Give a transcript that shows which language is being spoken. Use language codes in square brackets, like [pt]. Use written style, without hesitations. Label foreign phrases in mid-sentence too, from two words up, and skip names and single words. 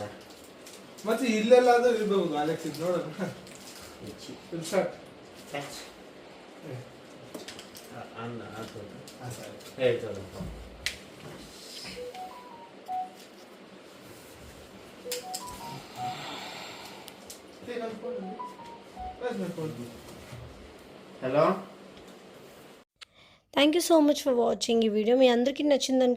[kn] ಮತ್ತೆ ಇಲ್ಲೆಲ್ಲಾದ್ರೂ ಇರ್ಬೇಕು ಅಲೆಕ್ಸ್ ಇದು ನೋಡೋಣ ಸ್ಟಾರ್ಟ್ ಅನ್ನ ಅದು ಸರಿ ಹೇಳ್ತಾರೆ హలో. [en] Thank you so much for watching. [te] ఈ వీడియో మీ అందరికీ నచ్చింది అనుకుంటున్నాను.